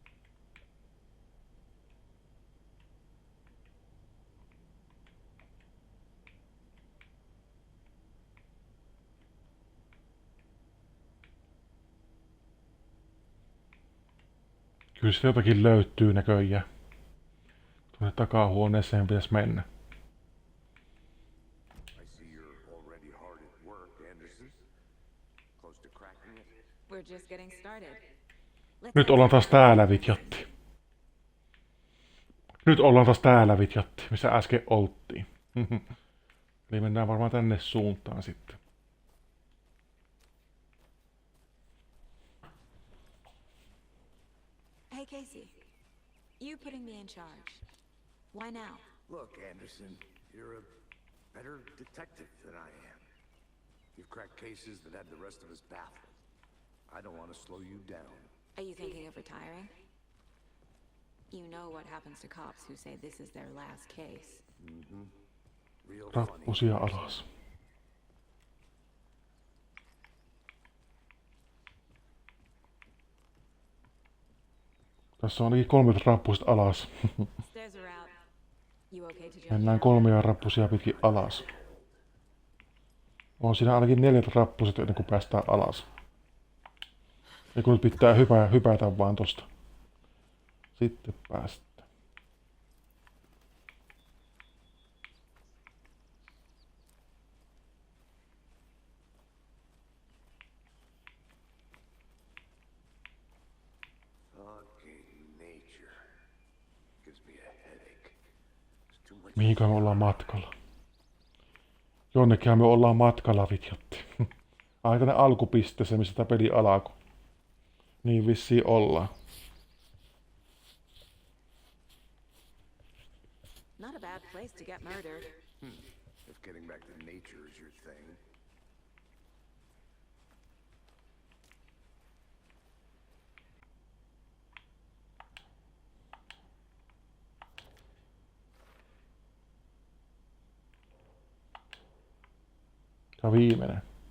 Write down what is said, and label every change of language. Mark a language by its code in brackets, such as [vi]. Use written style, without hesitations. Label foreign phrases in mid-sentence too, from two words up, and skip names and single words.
[fi] Kyllä se jotakin löytyy näköjään. Tuonne takahuoneeseen pitäisi mennä. [en] I see you're already hard at work, Anderson. Close to cracking it. We're just getting started. [fi] Nyt ollaan taas täällä, vitjatti. Nyt ollaan taas täällä, vitjatti, missä äsken oltiin. Eli mennään varmaan tänne suuntaan sitten. [en] Hey Casey, you putting me in charge. Why now? Look, Anderson, you're a better detective than I am. You've cracked cases that had the rest of us baffled. I don't want to slow you down. Are you thinking of retiring? You know what happens to cops who say this is their last case. Real funny. [fi] Rappusia alas. Tässä on ainakin 3 rappusta alas. [en] Stairs are out. You okay to jump [fi] Mennään [en] down? [fi] 3 rappusia pitkin alas. On siinä ainakin 4 rappuset ennen kuin päästään alas. Ja kun nyt pitää hypätä vaan tosta. Sitten päästään. [en] Fucking nature. Gives me a headache. There's too much. [fi] Mihinkä me ollaan matkalla? Jonnekin me ollaan matkalla, vitjotti. Ai tänne alkupisteeseen, missä tämä peli alkoi. Niin vissiin ollaan. [en] Not a bad place to get murdered. If getting back to nature is your thing. [fi] Tämä on viimeinen.